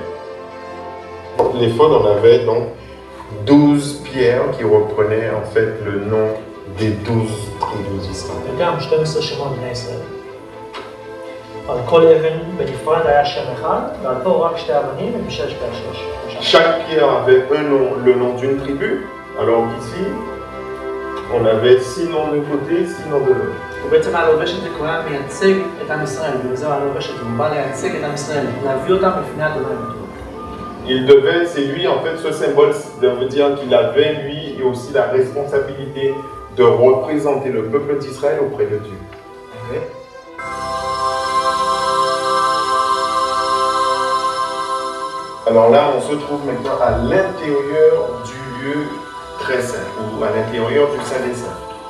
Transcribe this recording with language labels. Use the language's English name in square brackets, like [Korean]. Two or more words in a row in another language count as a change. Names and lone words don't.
[French] L'éphod, on avait donc 12 pierres qui reprenaient en fait le nom des 12 tribus d'Israël. Chaque pierre avait le nom d'une tribu, alors ici, on avait 6 noms d'un côté, 6 noms de l'autre. [Hebrew] ובעצם הלובש הזה הוא היה מייצג את עם ישראל, ובזה הלובש הזה הוא בא לייצג את עם ישראל, להביא אותם לפני אדוני. [French] C'est lui en fait, ce symbole veut dire qu'il avait lui et aussi la responsabilité de représenter le peuple d'Israël auprès de Dieu. Okay. Alors là, on se trouve maintenant à l'intérieur du lieu très saint, ou à l'intérieur du Saint des Saints.